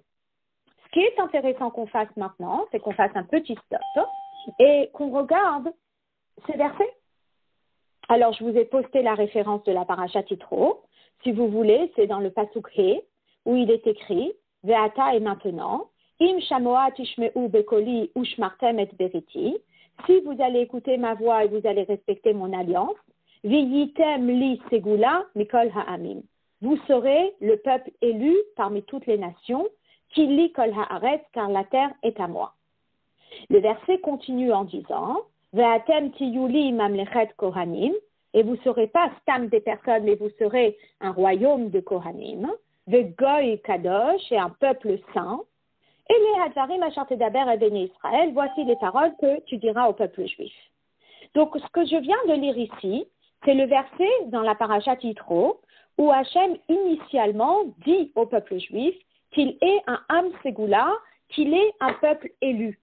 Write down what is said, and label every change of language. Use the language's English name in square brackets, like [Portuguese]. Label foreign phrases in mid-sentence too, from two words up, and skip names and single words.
[French] Ce qui est intéressant qu'on fasse maintenant, c'est qu'on fasse un petit stop et qu'on regarde ces versets. Alors, je vous ai posté la référence de la parashat Yitro. Si vous voulez, c'est dans le [Hebrew] פסוק ה, [French] où il est écrit « Ve'ata et maintenant » [Hebrew] אם שמוע תשמעו בקולי ושמרתם את בריתי. [French] Si vous allez écouter ma voix et vous allez respecter mon alliance, [Hebrew] והייתם לי סגולה מכל העמים. [French] Vous serez le peuple élu parmi toutes les nations, [Hebrew] כי לי כל הארץ, [French] car la terre est à moi. Le verset continue en disant, [Hebrew] ואתם תהיו לי ממלכת כהנים, [French] et vous serez pas stam des personnes, mais vous serez un royaume de kohanim, [Hebrew] וגוי קדוש, [French] et un peuple saint. Et les [Hebrew] הדברים אשר תדבר את בני ישראל, [French] voici les paroles que tu diras au peuple juif. Donc, ce que je viens de lire ici, c'est le verset dans la parashat Yitro, où Hachem initialement dit au peuple juif qu'il est un [Hebrew] עם סגולה, [French] qu'il est un peuple élu.